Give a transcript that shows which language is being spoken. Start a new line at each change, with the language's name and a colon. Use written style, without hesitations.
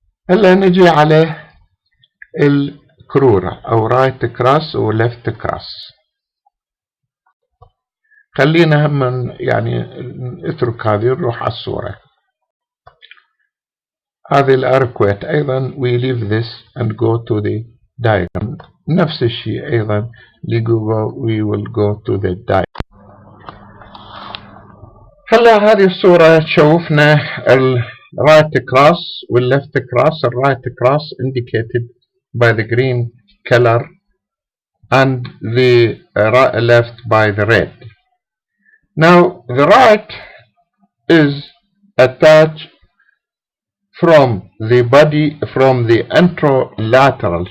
Arabic: هلا نجي على الكرورة او right cross و left cross. خلينا هم يعني اترك هذه نروح على الصورة. هذه الاركويت ايضا
English: we leave this and go to the diagram.
Arabic: نفس الشيء ايضا
English: we will go to the diagram.
Arabic: هلا هذه الصورة تشوفنا right cross وال left cross.
English: right cross indicated by the green color and the left by the red. Now the right is attached from the body from the anterolateral.